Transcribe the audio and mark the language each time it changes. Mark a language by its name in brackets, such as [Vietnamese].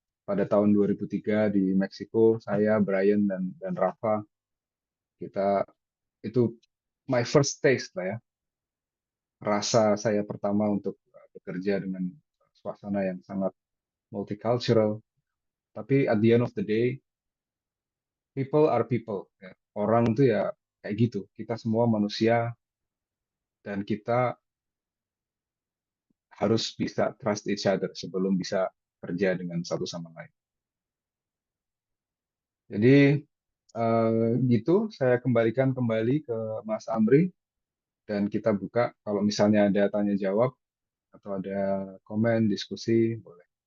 [Indonesian] Pada tahun 2003 di Meksiko, saya, Brian dan Rafa, kita itu [English] my first taste [Indonesian] lah ya, rasa saya pertama untuk bekerja dengan suasana yang sangat multicultural. [English] Tapi at the end of the day, people are people. [Indonesian] Ya. Orang itu ya kayak gitu. Kita semua manusia dan kita harus bisa [English] trust each other [Indonesian] sebelum bisa kerja dengan satu sama lain. Jadi gitu, saya kembalikan kembali ke Mas Amri dan kita buka kalau misalnya ada tanya jawab atau ada komen, diskusi, boleh.